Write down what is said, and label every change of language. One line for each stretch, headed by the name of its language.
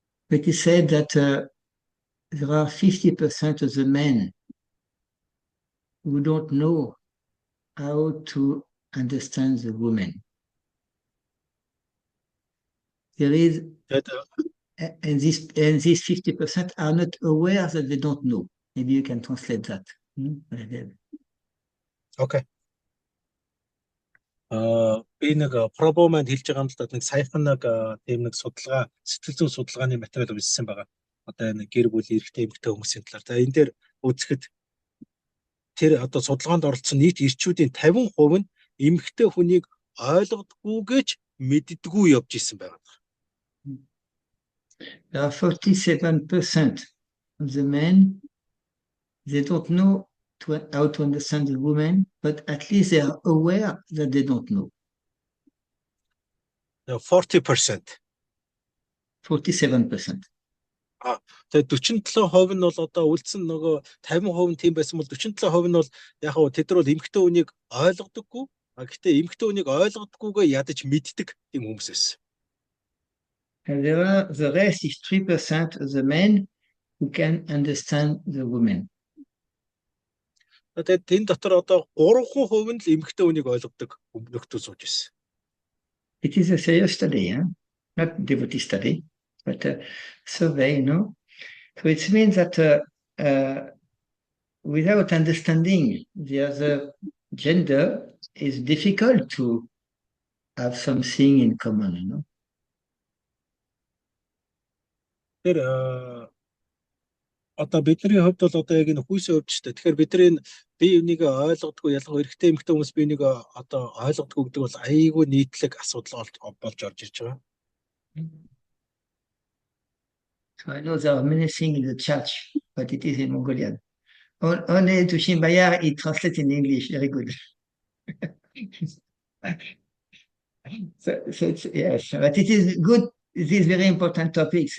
English: But he said that there are 50% of the men who don't know how to understand the woman. There is, That, and these 50% are not aware that they don't know. Maybe you can translate that. okay.
Mongolian: Би нэг пробо маань хэлж байгаа юм л да, нэг саяхан нэг тийм нэг судалгаа, сэтгэл зүйн судалгааны материал үзсэн байгаа. Одоо нэг гэр бүлийн эрэгтэй эмэгтэй хүмүүсийн талаар. За энэ дээр үзэхэд тэр одоо судалгаанд оролцсон нийт эрчүүдийн 50% нь эмэгтэй хүнийг ойлгодгүйгээж мэддэггүй явж исэн байгаа.
English: There are 47% of the men, they don't know how to understand the woman, but at least they are aware that they don't know. 40%. 47%.
Mongolian: Тэгээд 47% нь бол одоо үлдсэн нөгөө 50% нь тийм байсан бол 47% нь бол яг хөө тэд нар бол эмэгтэй хүнийг ойлгодоггүй. Гэхдээ эмэгтэй хүнийг ойлгодоггүйгээ ядаж мэддэг тийм хүмүүс байсан.
English: And the rest is 3% of the men who can understand the woman.
Mongolian: Тэгээд энэ дотор одоо 3% нь л эмэгтэй хүнийг ойлгодог нөхдөд сууж байсан.
English: It is a serious study, not devotee study, but a survey, So it means that without understanding the other gender, it's difficult to have something in common,
Mongolian: Тэр одоо бидний хувьд бол одоо яг энэ хүйсийн хувьд ч гэдэг. Тэгэхээр бидний бие биенийг ойлгодгүй, ялангуяа эрэгтэй эмэгтэй хүмүүс биенийг одоо ойлгодгүй гэдэг бол айгүй нийтлэг асуудал болж орж ирж байгаа.
English: So I know there are many things in the church, but it is in Mongolian. Only to Shimbayar, it translates in English. Very good. So it's, yes, but it is good. It is very important topics.